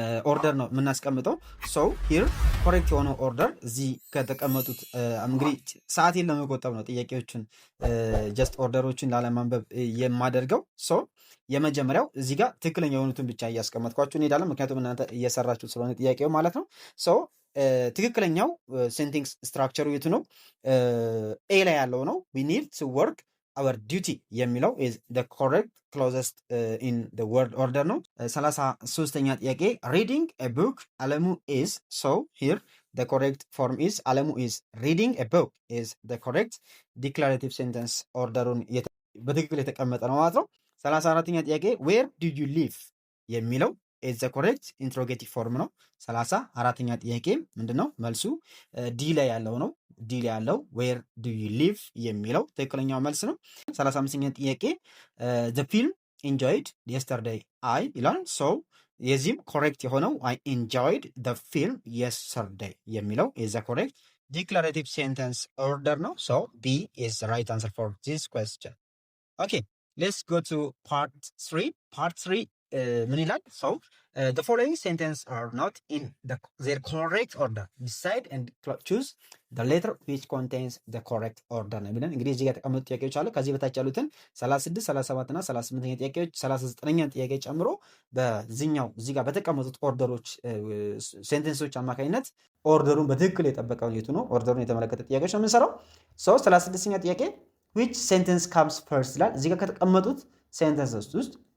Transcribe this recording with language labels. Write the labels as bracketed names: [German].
[Amharic] ኦርደር ነው የምናስቀምጠው። ሶ ሂር ኮሬክት የሆነው ኦርደር እዚህ ከተቀመጡት እንግዲህ ሰዓቴን ለመቆጠብ ነው ጥያቄዎችን ጀስት ኦርደሮችን ላለማንበብ የማደርገው። ሶ የመጀመሪያው እዚህ ጋር ትክክለኛ የሆኑትን ብቻ እያስቀመጥኳችሁ እንሄዳለን፣ ምክንያቱም እናንተ እየሰራችሁ ስለሆነ ጥያቄው ማለት ነው። ሶ ትክክለኛው ሴንቴንስ ስትራክቸሩ የቱ ነው? ኤ ላይ ያለው ነው። [English] ዊ ኒድ ቱ ወርክ our duty [Amharic] የሚለው [English] is the correct closest in the word order [Amharic] ነው። 33ኛ ጥያቄ [English] reading a book አለሙ is. so here the correct form is አለሙ is reading a book is the correct declarative sentence [Amharic] ኦርደሩን በትክክል የተቀመጠ ነው ማለት ነው። 34ኛ ጥያቄ [English] where do you live [Amharic] የሚለው [English] is the correct interrogative form [Amharic] ነው። 34ኛ ጥያቄ ምንድነው መልሱ? ዲ ላይ ያለው ነው። ዲ ላይ ያለው [English] where do you live [Amharic] የሚለው ትክክለኛው መልስ ነው። 35ኛ ጥያቄ [English] the film enjoyed yesterday I [Amharic] ይላል። [English] so [Amharic] የዚህም ኮሬክት የሆነው [English] I enjoyed the film yesterday [Amharic] የሚለው [English] is the correct declarative sentence order [Amharic] ነው። [English] so B is the right answer for this question. okay, let's go to part 3. part 3 [Amharic] ምን ይላል? [English] so the following sentences are not in their correct order. decide and choose the letter which contains the correct order [Amharic] ነው የሚለን። እንግዲህ እዚህ ጋር የተቀመጡ ጥያቄዎች አሉ። ከዚህ በታች ያሉትን 36 37 እና 38ኛ ጥያቄዎች 39ኛ ጥያቄ ጨምሮ በዚህኛው እዚህ ጋር በተቀመጡት ኦርደሮች ሴንቴንሶች አማካኝነት ኦርደሩን በትክክል የጠበቀውን የቱ ነው ኦርደሩን የተመለከተ ጥያቄዎች ነው የምንሰራው። 36ኛ ጥያቄ [English] which sentence comes first [Amharic] ይላል። እዚህ ጋር ከተቀመጡት ሴንተንሶች ውስጥ